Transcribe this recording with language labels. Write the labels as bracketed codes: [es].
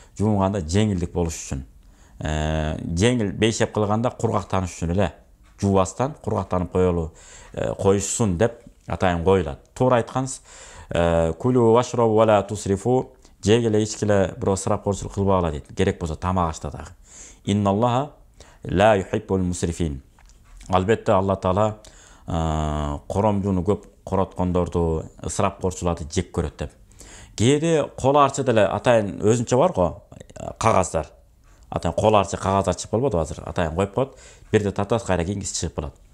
[ky] Жуунганда жеңилдик болуш үчүн. Жеңил бейшеп кылганда кургактаныш үчүн эле жуубастан кургактанып коюшсун деп атайын коюлат. Туура айткансыз. [ar] Кулу вашрабу ва ла тусрифу. [ky] Жегеле ичкиле бирөө ысырапкорчулук кылбагыла дейт. Керек болсо тамак ашта дагы. [ar] Инналлаха ла юхиббул мусрифин. [ky] Албетте Алла Таала коромжуну көп короткондорду, ысырапкорчуларды жек көрөт деп. Кээде кол арчы деле атайын өзүнчө бар го кагаздар. Атайын кол арчы кагаздар чыгып болбоду азыр. Атайын коюп коет. Бирде татас кайра кийинкиси чыгып калат.